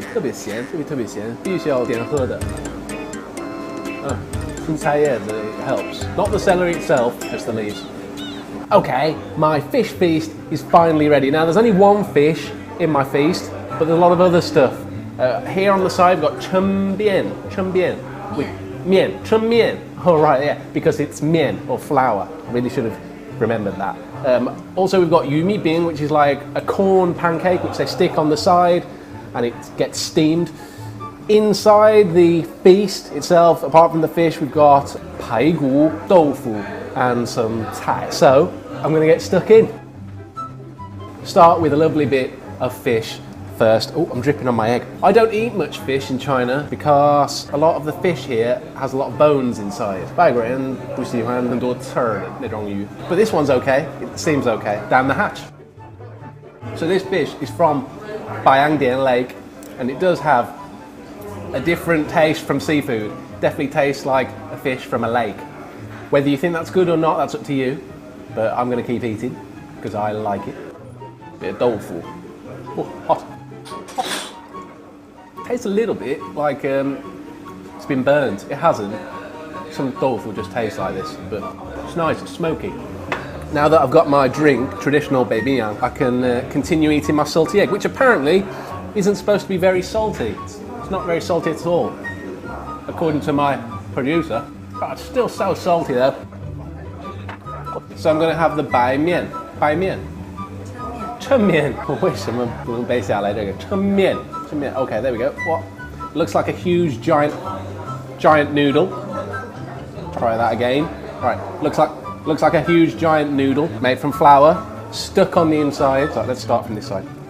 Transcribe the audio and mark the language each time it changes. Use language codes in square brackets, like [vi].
[zh] 特别咸，特别咸，必须要点喝的。 [en] It helps. Not the celery itself, just the leaves. Okay, my fish feast is finally ready. Now there's only one fish in my feast, but there's a lot of other stuff. Here on the side we've got chunbian with mian, chunmian. Oh right, yeah, because it's mian or flour. I really should have remembered that. Also we've got yumi bin, which is like a corn pancake which they stick on the side and it gets steamed. Inside the feast itself, apart from the fish, we've got paigu, tofu, and some Thai. So I'm going to get stuck in. Start with a lovely bit of fish first. Oh, I'm dripping on my egg. I don't eat much fish in China because a lot of the fish here has a lot of bones inside. [zh] 外国人不喜欢很多刺儿的那种鱼. [en] But this one's okay. It seems okay. Down the hatch. So this fish is from Baiyangdian Lake, and it does have a different taste from seafood. Definitely tastes like a fish from a lake. Whether you think that's good or not, that's up to you. But I'm going to keep eating because I like it. Bit of tofu. Oh, hot. Tastes a little bit like it's been burned. It hasn't. Some tofu just tastes like this, but it's nice. It's smoky. Now that I've got my drink, traditional baiyang, I can continue eating my salty egg, which apparently isn't supposed to be very salty. It's not very salty at all, according to my producer. But it's still so salty though. So I'm going to have the baiyan. Baiyan. Chenmian. [zh] 为什么不能背下来这个 chenmian? [en] Chenmian. Okay, there we go. What? Looks like a huge giant noodle. Try that again. Right. Looks like a huge giant noodle made from flour, stuck on the inside. So let's start from this side.